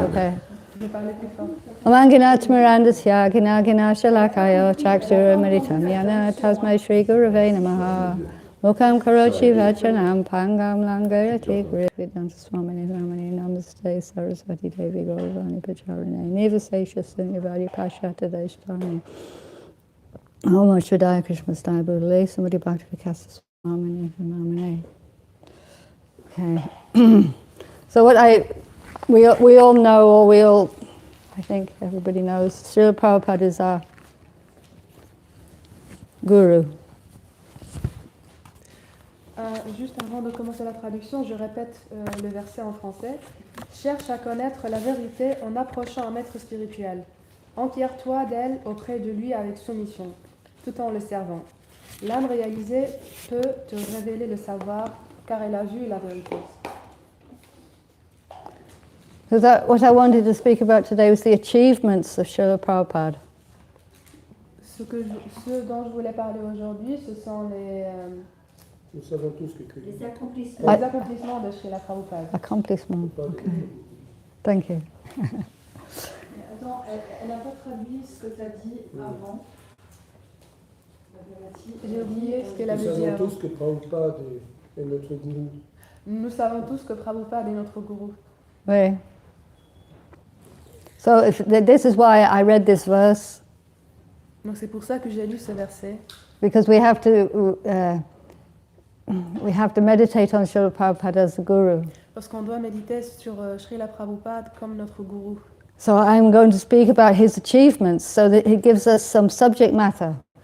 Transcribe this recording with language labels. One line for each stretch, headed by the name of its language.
English: Okay. Amangina Tmirandasya Gina Gina Shalakayo Chakshura Maritamyana Tasmai Shri Gurave Namaha Mukam Karochi Vachanam Pangam Langayati Grividanta Swamini Ramani Namaste Saraswati Devi Gauravani Pacharane Nivasesha Sunyavadi Pashata Deshtani Om Shradaya Krishna Staya Buddhale Somebody Bhakti Vikasa Swamini Ramani. Okay. So what we all know, or I think everybody knows, Srila Prabhupada is our guru.
French: Juste avant de commencer la traduction, je répète le verset en français. Cherche à connaître la vérité en approchant un maître spirituel. Enquiers-toi d'elle auprès de lui avec soumission, tout en le servant. L'âme réalisée peut te révéler le savoir, car elle a vu la vérité.
English: So what I wanted to speak about today was the achievements of Srila Prabhupada.
French: Ce dont je voulais parler aujourd'hui, ce sont Nous savons tous que les accomplissements de Srila Prabhupada.
English: Accomplissement. Okay. Thank you.
French: Attends, elle n'a pas traduit ce que tu as dit avant. J'ai oublié ce qu'elle avait dit avant. Nous savons tous que Prabhupada est notre gourou. Nous savons tous que Prabhupada est notre gourou. Oui.
English: So this is why I read this verse.
French: Donc c'est pour ça que j'ai lu ce verset.
English: Because we have to meditate on Srila Prabhupada as the guru.
French: Parce qu'on doit méditer sur Srila Prabhupada comme notre gourou.
English: So I'm going to speak about his achievements so that he gives us some subject matter.